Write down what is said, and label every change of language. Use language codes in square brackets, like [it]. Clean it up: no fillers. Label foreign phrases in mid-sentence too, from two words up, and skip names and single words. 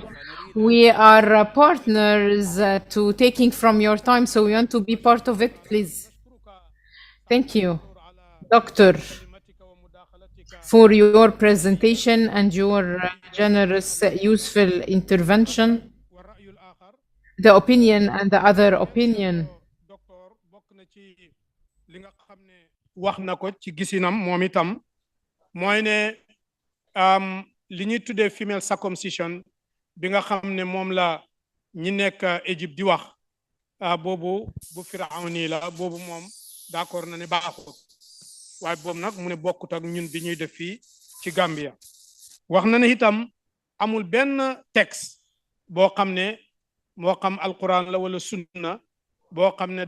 [en] We are partners to taking from your time, so we want to be part of it, please. Thank you, Doctor, for your presentation and your generous, useful intervention. The opinion and the other opinion. [wo] wax na ko ci gisinam moom itam mooy ne li ñuy tuddee [en] female circumcision [wo] bi nga xam ne moom la ñi nekk Égypte di wax boobu bu Firawni la boobu moom d'accord na ne baaxul waaye boobu nag mu ne bokkut ak ñun bi ñuy def fii ci Gambia wax na ne itam amul benn texte boo xam ne moo xam alquran la wala sunna boo xam ne